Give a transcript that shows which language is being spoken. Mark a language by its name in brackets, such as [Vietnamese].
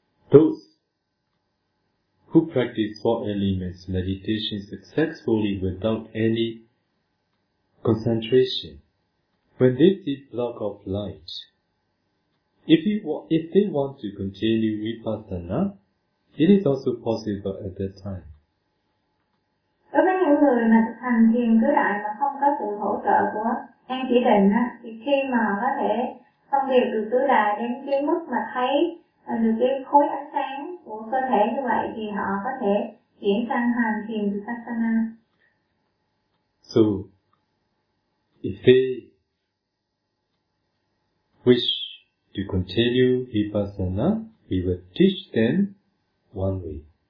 [English] Those who practice four elements meditation successfully without any concentration, when they see block of light, if they want to continue vipassana, it is also possible at that time. [Vietnamese] Đối với những người mà thực hành thiền tứ đại mà không có sự hỗ trợ của an chỉ định á, thì khi mà có thể phân biệt từ tứ đại đến cái mức mà thấy được cái khối ánh sáng của cơ thể như vậy, thì họ có thể chuyển sang hành thiền vipassana. [English] So, if they wish to continue vipassana, we will teach them one way.